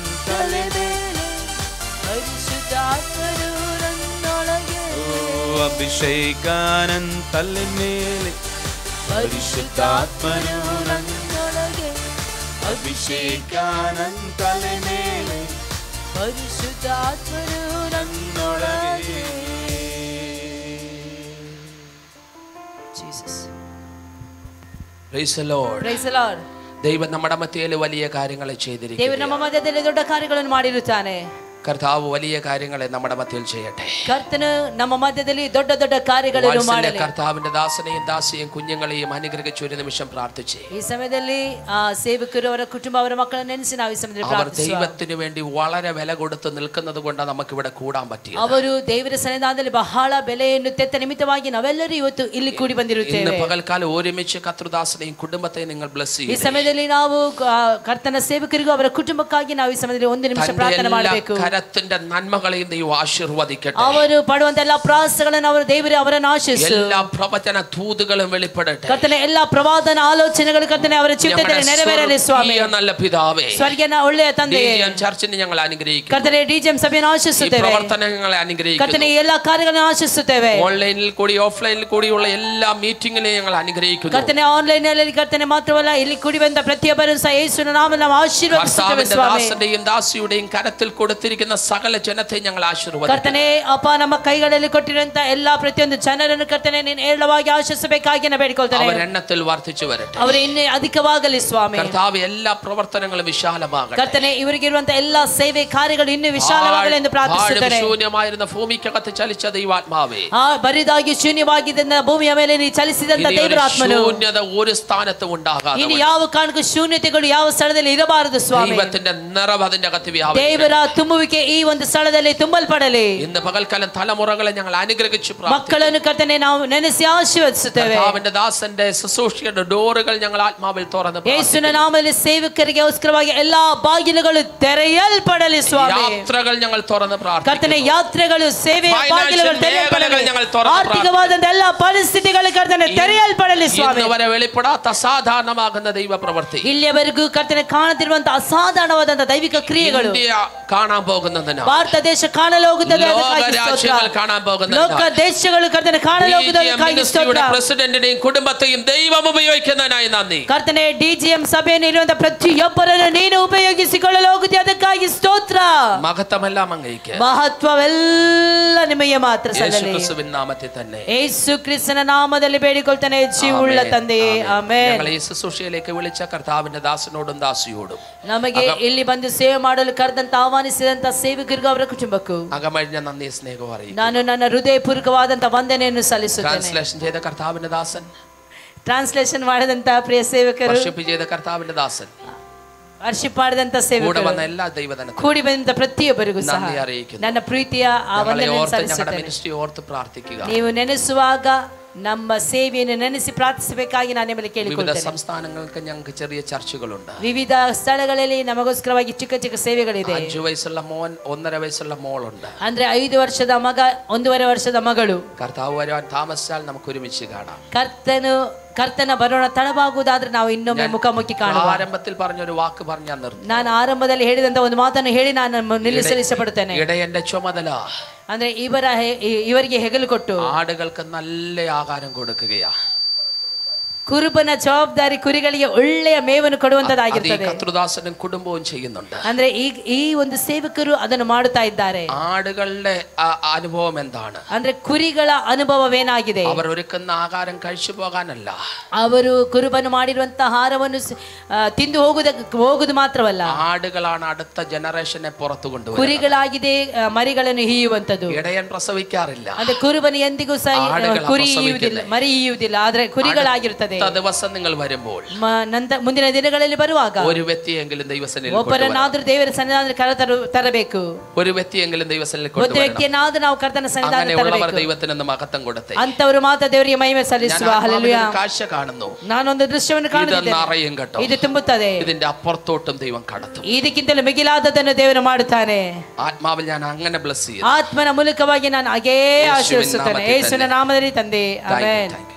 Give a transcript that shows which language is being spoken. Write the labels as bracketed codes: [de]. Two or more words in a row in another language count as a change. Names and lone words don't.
[kn] ತಲೆ ಮೇಲೆ ಪರಿಶುದ್ಧಾತ್ಮನು ನನ್ನೊಳಗೆ ಅಭಿಷೇಕ ನನ್ನ ತಲೆ ಮೇಲೆ ಪರಿಶುದ್ಧಾತ್ಮನು ನನ್ನೊಳಗೆ ಅಭಿಷೇಕ ನನ್ನ ತಲೆ ಮೇಲೆ ಪರಿಶುದ್ಧಾತ್ಮನು ನನ್ನೊಳಗೆ ജീസസ് [en] Praise the Lord. Praise the Lord. [ml] ദൈവം നമ്മുടെ മധ്യയിൽ വലിയ കാര്യങ്ങൾ [kn] ದೇವರು [ml] ചെയ്തിരിക്കുന്നു. [kn] ನಮ್ಮ ಮಧ್ಯದಲ್ಲಿ ದೊಡ್ಡ ಕಾರ್ಯಗಳನ್ನು ಮಾಡಿರುತ್ತಾನೆ. [ml] കർത്താവ് വലിയ കാര്യങ്ങളെ നമ്മുടെ മധ്യയിൽ ചെയ്യട്ടെ. [kn] ಕರ್ತನು ನಮ್ಮ ಮಧ್ಯದಲ್ಲಿ ದೊಡ್ಡ ದೊಡ್ಡ ಕಾರ್ಯಗಳನ್ನು ಮಾಡಲಿ. [ml] കർത്താവിന്റെ ദാസനെയും ദാസിയെയും കുഞ്ഞുങ്ങളെയും അനുഗ്രഹിച്ച് ഒരു നിമിഷം പ്രാർത്ഥിച്ചേ. [kn] ಈ ಸಮಯದಲ್ಲಿ ಆ ಸೇವಕರು ಅವರ ಕುಟುಂಬ ಅವರ ಮಕ್ಕಳನ್ನು ನೆನೆಸಿ ನಾವು ಈ ಸಮಯದಲ್ಲಿ [ml] അവർ [kn] ಪ್ರಾರ್ಥಿಸುವ. [ml] ദൈവത്തിന് വേണ്ടി വളരെ വില കൊടുത്ത് നിൽക്കുന്നത് കൊണ്ടാണ് നമുക്ക് ഇവിടെ കൂടാൻ പറ്റിയത്. [kn] ಅವರು ದೇವರ ಸನ್ನಿಧಾನದಲ್ಲಿ ಬಹಳ ಬೆಲೆಯನ್ನು ತೆತ್ತ ನಿಮಿತ್ತವಾಗಿ ನಾವೆಲ್ಲರೂ ಇವತ್ತು ಇಲ್ಲಿ ಕೂಡಿ [ml] ഇന്ന് [kn] ಬಂದಿರುತ್ತೇವೆ. [ml] പകൽക്കാലം ഒരുമിച്ച് കർത്തൃദാസനെയും കുടുംബത്തെയും നിങ്ങൾ ബ്ലസ് [kn] ಈ [ml] ചെയ്യൂ. [kn] ಸಮಯದಲ್ಲಿ ನಾವು ಕರ್ತನ ಸೇವಕರಿಗೂ ಅವರ ಕುಟುಂಬಕ್ಕಾಗಿ ನಾವು ಈ ಸಮಯದಲ್ಲಿ ಒಂದು ನಿಮಿಷ ಪ್ರಾರ್ಥನೆ ಮಾಡಬೇಕು. [ml] കരത്തിന്റെ നന്മകളെയും ദൈവം ആശീർവദിക്കട്ടെ. [kn] ಅವರು ಪಡುವಂತ ಎಲ್ಲಾ ಪ್ರಯಾಸಗಳನ್ನು ಅವರು ದೇವರೇ ಅವರನ್ನು ಆಶೀರ್ವದಿಸು. [ml] എല്ലാ പ്രവചന തൂതുകളും വെളിപ്പെടട്ടെ. [kn] ಕರ್ತನ ಎಲ್ಲಾ ಪ್ರವಾದನ ಆಲೋಚನೆಗಳು ಕರ್ತನೆ ಅವರ ಚಿತ್ತದಲ್ಲಿ ನೆರವೇರಲಿ ಸ್ವಾಮಿ. [ml] നല്ല പിതാവേ, [kn] ಸ್ವರ್ಗನ ಒಳ್ಳೆಯ ತಂದೆಯೇ, [ml] ഡിജിഎം ചർച്ചിനെ ഞങ്ങൾ അനുഗ്രഹിക്കുന്നു. [kn] ಕರ್ತನೆ ಡಿಜಿಎಂ ಸಭೆಯನ್ನು ಆಶೀರ್ವದಿಸುತ್ತೇವೆ. [ml] പ്രവർത്തനങ്ങളെ അനുഗ്രഹിക്കുന്നു. [kn] ಕರ್ತನೆ ಎಲ್ಲಾ ಕಾರ್ಯಗಳನ್ನು ಆಶೀರ್ವದಿಸುತ್ತೇವೆ. [ml] ഓൺലൈനിൽ കൂടി ഓഫ്ലൈനിൽ കൂടിയുള്ള എല്ലാ മീറ്റിംഗിനെയും ഞങ്ങൾ അനുഗ്രഹിക്കുന്നു. [kn] ಕರ್ತನೆ ಆನ್ಲೈನ್ ನಲ್ಲಿ ಕರ್ತನೆ ಮಾತ್ರವಲ್ಲ ಇಲ್ಲಿ ಕೂಡಿ ಬಂದ ಪ್ರತಿಯೊಬ್ಬರನ್ನು ಸಹ ಯೇಸುವಿನ ನಾಮದಲ್ಲಿ ನಾವು ಆಶೀರ್ವದಿಸುತ್ತೇವೆ ಸ್ವಾಮಿ. [ml] ദാസന്റെയും ദാസിയുടെയും കരത്തിൽ കൊടുത്തിരിക്കുന്ന സകല ജനത്തെ ഞങ്ങൾ ആശീർവദിക്കുന്നു. [kn] ಕರ್ತನೆ ಅಪ್ಪ ನಮ್ಮ ಕೈಗಳಲ್ಲಿ ಕೊಟ್ಟಿರುವಂತ ಎಲ್ಲಾ ಪ್ರತಿಯೊಂದು ಜನರನ್ನು ಕರ್ತನೆ ನೀನು ಏಳವಾಗಿ ಆಶೀರ್ವದಿಸಬೇಕಾಗಿ ನಾನು ಬೇಡಿಕೊಳ್ತೇನೆ. [ml] അവർ എണ്ണത്തിൽ വർദ്ധിച്ചു വരട്ടെ. [kn] ಅವರು ಇನ್ನೂ ಅಧಿಕವಾಗಲಿ ಸ್ವಾಮಿ. [ml] കർത്താവ് എല്ലാ പ്രവർത്തനങ്ങളും വിശാലമാകട്ടെ. [kn] ಕರ್ತನೆ ಇವರಿಗೆ ಇರುವಂತ ಎಲ್ಲಾ ಸೇವೆ ಕಾರ್ಯಗಳು ಇನ್ನೂ ವಿಶಾಲವಾಗಲಿ ಎಂದು ಪ್ರಾರ್ಥಿಸುತ್ತೇನೆ. [ml] ശൂന്യമായിരുന്ന ഭൂമിക്കകത്ത് ചലിച്ച ദൈവാത്മാവേ, [kn] ಬರಿದಾಗಿ ಶೂನ್ಯವಾಗಿದ್ದ ಭೂಮಿಯ ಮೇಲೆ ನೀ ಚಲಿಸಿದಂತ ದೇವರಾತ್ಮನು [ml] ശൂന്യത ഒരു സ്ഥാനത്തും ഉണ്ടാകാതെ [kn] ಇನ್ನು ಯಾವ ಕಾರಣಕ್ಕೂ ಶೂನ್ಯತೆಗಳು ಯಾವ ಸ್ಥಳದಲ್ಲಿ ಇರಬಾರದು ಸ್ವಾಮಿ. [ml] ദൈവത്തിന്റെ നിറവ് അതിന്റെ അകത്ത് വ്യാപരിക്കട്ടെ. [kn] ದೇವರ ತುಂಬುವಿಕೆ ಈ ಒಂದು ಸ್ಥಳದಲ್ಲಿ ತುಂಬಲ್ಪಡಲಿ. [ml] ഇന്ന് പകൽക്കാലം തലമുറകളെ ഞങ്ങൾ അനുഗ്രഹിച്ചു പ്രാർത്ഥിക്കുന്നു. [kn] ಮಕ್ಕಳನ್ನು ಕರ್ತನೆ ನಾವು ನೆನೆಸಿ ಆಶೀರ್ವದಿಸುತ್ತೇವೆ. [ml] കർത്താവിന്റെ ദാസന്റെ ശുശ്രൂഷയുടെ ഡോറുകൾ ഞങ്ങൾ ആത്മാവിൽ തുറന്ന് [kn] ಯೇಸುವಿನ ನಾಮದಲ್ಲಿ ಸೇವಕರಿಗೋಸ್ಕರವಾಗಿ ಎಲ್ಲಾ ಬಾಗಿಲುಗಳು ತೆರೆಯಲ್ಪಡಲಿ ಸ್ವಾಮಿ. [ml] യാത്രകൾ ഞങ്ങൾ തുറന്ന് പ്രാർത്ഥിക്കുന്നു. [kn] ಕರ್ತನೆ ಯಾತ್ರೆಗಳು ಸೇವೆಯ ಬಾಗಿಲುಗಳು ತೆರೆಯಲ್ಪಡಲಿ. ಆರ್ಥಿಕವಾದಂತ ಎಲ್ಲಾ ಪರಿಸ್ಥಿತಿಗಳು ಕರ್ತನೆ ತೆರೆಯಲ್ಪಡಲಿ ಸ್ವಾಮಿ. [ml] ഇന്നുവരെ വെളിപ്പെടാത്ത അസാധാരണമാകുന്ന ദൈവ പ്രവൃത്തി [kn] ಇಲ್ಲಿಯವರೆಗೂ ಕರ್ತನೆ ಕಾಣುತ್ತಿರುವಂತಹ ಅಸಾಧಾರಣವಾದಂತಹ ದೈವಿಕ ಕ್ರಿಯೆಗಳು [ml] ഇന്ത്യ കാണാൻ പോകുന്നതിന്, [kn] ಭಾರತ ದೇಶ ಕಾಣಲು ಹೋಗುತ್ತದೆ, [ml] ലോകരാജ്യങ്ങൾ കാണാൻ പോകുന്നതിന്, [kn] ಲೋಕ ದೇಶಗಳು ಕರ್ತನೆ ಕಾಣಲು ಹೋಗುವುದಕ್ಕಾಗಿ ಸ್ತೋತ್ರ. [ml] പ്രസിഡന്റിനെയും കുടുംബത്തെയും ദൈവം ഉപയോഗിക്കുന്നതിനായി നന്ദി. [kn] ಕರ್ತನೆ ಡಿಜಿಎಂ ಸಭೆಯನ್ನು ಇರುವಂತಹ ಪ್ರತಿಯೊಬ್ಬರನ್ನು ನೀನು ಉಪಯೋಗಿಸಿಕೊಳ್ಳಲು ಹೋಗುತ್ತೀಯ, ಅದಕ್ಕಾಗಿ ಸ್ತೋತ್ರ. [ml] മഹത്വമെല്ലാം അങ്ങേക്ക്, [kn] ಮಹತ್ವವೆಲ್ಲ ನಿಮಗೆ ಮಾತ್ರ ಸಲ್ಲಲಿ. [ml] യേശുക്രിസ്തുവിൻ നാമത്തിൽ തന്നെ [kn] ಯೇಸು ಕ್ರಿಸ್ತನ ನಾಮದಲ್ಲಿ ಬೇಡಿಕೊಳ್ತಾನೆ ಜೀವವುಳ್ಳ ತಂದೆಯೇ, ಆಮೆನ್. [ml] ഞങ്ങളെ ഈ ശുശ്രൂഷയിലേക്ക് വിളിച്ച കർത്താവിന്റെ ദാസനോടും ദാസിയോടും, [kn] ನಮಗೆ ಇಲ್ಲಿ ಬಂದು ಸೇವೆ ಮಾಡಲು ಕರೆದಂತ ಆಹ್ವಾನಿಸಿದಂತ ಸೇವಕರಿಗೂ ಅವರ ಕುಟುಂಬಕ್ಕೂ [ml] അകമഴിഞ്ഞ നന്ദി സ്നേഹവും അറിയിക്കുന്നു. [kn] ನಾನು ನನ್ನ ಹೃದಯಪೂರ್ವಕವಾದಂತ ವಂದನೆಯನ್ನು ಸಲ್ಲಿಸುತ್ತೇನೆ. [ml] ട്രാൻസ്ലേഷൻ ചെയ്ത കർത്താവിന്റെ ദാസൻ, [kn] ಟ್ರಾನ್ಸ್ಲೇಷನ್ ಮಾಡಿದಂತ ಪ್ರಿಯ ಸೇವಕರು, [ml] വർഷിപ്പ് ചെയ്ത കർത്താവിന്റെ ദാസൻ, [kn] ವರ್ಷಿಪ್ ಮಾಡಿದಂತ [ml] കൂടെ [kn] ಸೇವಕರು, [ml] വന്ന എല്ലാ ദൈവജനത്തിനും [kn] ಕೂಡಿ ಬಂದ ಪ್ರತಿಯೊಬ್ಬರಿಗೂ ಸಹ [ml] നന്ദി അറിയിക്കുന്നു. [kn] ನನ್ನ ಪ್ರೀತಿಯ ಆ [ml] ഞങ്ങളെ [kn] ವಂದನೆಯನ್ನು [ml] ഓർത്ത് ഞങ്ങളുടെ [kn] ಸಲ್ಲಿಸುತ್ತೇನೆ. [ml] മിനിസ്ട്രി ഓർത്ത് പ്രാർത്ഥിക്കുക. [kn] ನೀವು ನೆನೆಸುವಾಗ ನಮ್ಮ ಸೇವೆಯನ್ನು ನೆನೆಸಿ ಪ್ರಾರ್ಥಿಸಬೇಕಾಗಿ ನಾನು ನಿಮ್ಮಲ್ಲಿ [ml] വിവിധ [kn] ಕೇಳಿಕೊಳ್ಳುತ್ತೇನೆ. [ml] സംസ്ഥാനങ്ങൾക്ക് ഞങ്ങൾക്ക് ചെറിയ ചർച്ചകളുണ്ട്. [kn] ವಿವಿಧ ಸ್ಥಳಗಳಲ್ಲಿ ನಮಗೋಸ್ಕರವಾಗಿ ಚಿಕ್ಕ ಚಿಕ್ಕ ಸೇವೆಗಳಿದೆ. [ml] 5 വയസ്സുള്ള മോൻ, 1.5 വയസ്സുള്ള മോളുണ്ട്. [kn] ಅಂದ್ರೆ 5 ವರ್ಷದ ಮಗ, 1.5 ವರ್ಷದ ಮಗಳು. [ml] കർത്താവ് വരാൻ താമസിച്ചാൽ നമുക്ക് ഒരുമിച്ച് കാണാം. [kn] ಕರ್ತನ ಬರೋಣ ತಡವಾಗುವುದಾದ್ರೆ ನಾವು ಇನ್ನೊಮ್ಮೆ ಮುಖಾಮುಖಿ ಕಾಣುವ. [ml] ആരംഭത്തിൽ പറഞ്ഞൊരു വാക്ക് പറഞ്ഞ് ഞാൻ നിർത്തും. [kn] ನಾನು ಆರಂಭದಲ್ಲಿ ಹೇಳಿದಂತ ಒಂದು ಮಾತನ್ನು ಹೇಳಿ ನಾನು ನಿಲ್ಲಿಸಲು ಇಷ್ಟಪಡುತ್ತೇನೆ. [ml] ഇടയന്റെ ചുമതല [kn] ಅಂದ್ರೆ ಇವರಿಗೆ ಹೆಗಲು ಕೊಟ್ಟು [ml] ആടുകൾക്ക് നല്ല ആഹാരം കൊടുക്കുകയാ. [kn] ಕುರುಬನ ಜವಾಬ್ದಾರಿ ಕುರಿಗಳಿಗೆ ಒಳ್ಳೆಯ ಮೇವನ್ನು ಕೊಡುವಂತದ್ದಾಗಿರ್ತದೆ. [ml] കർത്തൃദാസനും കുടുംബവും ചെയ്യുന്നുണ്ട്. [kn] ಅಂದ್ರೆ ಈ ಒಂದು ಸೇವಕರು ಅದನ್ನು ಮಾಡುತ್ತಾ ಇದ್ದಾರೆ. [ml] ആടുകളുടെ അനുഭവം എന്താണ്? [kn] ಅಂದ್ರೆ ಕುರಿಗಳ ಅನುಭವವೇನಾಗಿದೆ? [ml] അവർ ഒരുക്കുന്ന ആഹാരം കഴിച്ചു പോകാനല്ല, [kn] ಅವರು ಕುರುಬನು ಮಾಡಿರುವಂತಹ ಆಹಾರವನ್ನು ತಿಂದು ಹೋಗುದು ಮಾತ್ರವಲ್ಲ, [ml] ആടുകളാണ് അടുത്ത ജനറേഷനെ പുറത്തു കൊണ്ടുവരുന്നത്. [kn] ಕುರಿಗಳಾಗಿದೆ ಮರಿಗಳನ್ನು ಹೀಯುವಂತದ್ದು. [ml] ഇടയൻ പ്രസവിക്കാറില്ല, [kn] ಅಂದ್ರೆ ಕುರುಬನು ಎಂದಿಗೂ ಕುರಿ ಹೀಯುವುದಿಲ್ಲ, ಮರಿ ಹೀಯುವುದಿಲ್ಲ, ಆದ್ರೆ ಕುರಿಗಳಾಗಿರುತ್ತದೆ. [ml] ദിവസം നിങ്ങൾ വരുമ്പോൾ [kn] ಮುಂದಿನ ದಿನಗಳಲ್ಲಿ ಬರುವಾಗ [ml] ഒരു വ്യക്തിയെങ്കിലും ദൈവസന്നിധിയിൽ [kn] ಒಬ್ಬರನ್ನಾದ್ರೂ ದೇವರ ಸನ್ನಿಧಾನದಲ್ಲಿ ತರಬೇಕು. [ml] ഒരു വ്യക്തിയെങ്കിലും ദൈവസന്നിധിയിൽ [kn] ಒಂದು ವ್ಯಕ್ತಿಯನ್ನಾದ್ರೂ ನಾವು ಕರ್ತನ ಸನ್ನಿಧಾನದಲ್ಲಿ ತರಬೇಕು. [ml] ദൈവത്തിനൊന്ന് മഹത്വം കൊടുത്തേ. [kn] ಅಂತವರು ಮಾತ್ರ ದೇವರಿಗೆ ಮಹಿಮೆ ಸಲ್ಲಿಸುವ. ಹಲ್ಲೆಲೂಯಾ. [ml] കാഴ്ച കാണുന്നു, [kn] ನಾನೊಂದು ದೃಶ್ಯವನ್ನು ಕಾಣುತ್ತಿದ್ದೇನೆ. ಇದು ತುಂಬುತ್ತದೆ. [ml] ഇതിന്റെ ಅಪ್ಪುറത്തോട്ടും ദൈവം കടത്തും. [kn] ಇದಕ್ಕಿಂತಲೂ ಮಿಗಿಲಾದದನ್ನು ದೇವರು ಮಾಡುತ್ತಾನೆ. [ml] ആത്മാവിൽ ഞാൻ അങ്ങനെ ബ്ലെസ് ചെയ്യുന്നു. [kn] ಆತ್ಮನ ಮೂಲಕವಾಗಿ ನಾನು ಹಾಗೇ ಆಶೀರ್ವದಿಸುತ್ತೇನೆ. ಯೇಸುವಿನ ನಾಮದಲ್ಲಿ ತಂದೆ, ಆಮೆನ್.